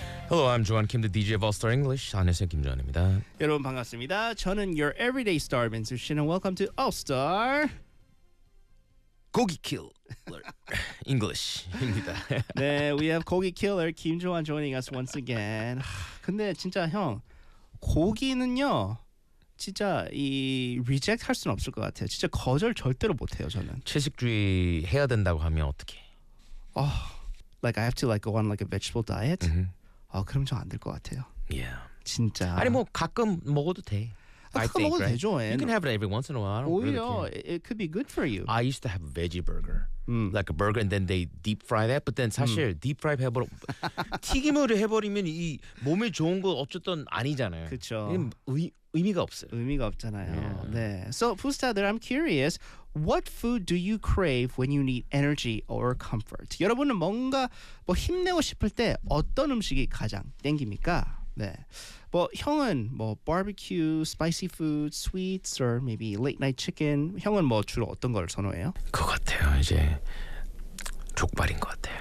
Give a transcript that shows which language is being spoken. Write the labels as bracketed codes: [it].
[en] I'm Joan Kim, the DJ of All Star English. [ko] 안녕하세요, 김주환입니다. 여러분 반갑습니다. 저는 [en] your everyday star, Minsoo Shin, and welcome to All Star [ko] 고기 킬러 English입니다. [en] 네, we have 고기 킬러 김주환 joining us once again. [ko] 근데 진짜 형 고기는요, 진짜 이 reject 할 수는 없을 것 같아요. 진짜 거절 절대로 못해요, 저는. 채식주의 해야 된다고 하면 어떻게? [en] Oh, like I have to like go on like a vegetable diet. Mm-hmm. [ko] 그럼 저 안 될 것 같아요. [en] Yeah. [ko] 진짜. 아니 뭐 가끔 먹어도 돼. [en] I think, [ko] 되죠, [en] right? You can have it every once in a while. I don't [ko] 오히려 [en] really it could be good for you. I used to have a veggie burger. Like a burger and then they deep fry that. But then [ko] 사실 [en] deep fry [ko] 해버려. 튀김으로 해버리면 이 몸에 좋은 거 어쨌든 아니잖아요. 그렇죠. 의미가 없어요. 의미가 없잖아요. [en] Yeah. [ko] 네. [en] So, [ko] 부스타들, [en] I'm curious. What food do you crave when you need energy or comfort? [ko] 여러분은 뭔가 뭐 힘내고 싶을 때 어떤 음식이 가장 땡깁니까? 네. 뭐 형은 뭐 [en] barbecue, spicy food, sweets, or maybe late night chicken. [ko] 형은 뭐 주로 어떤 걸 선호해요? 그 같아요. 이제 족발인 것 같아요.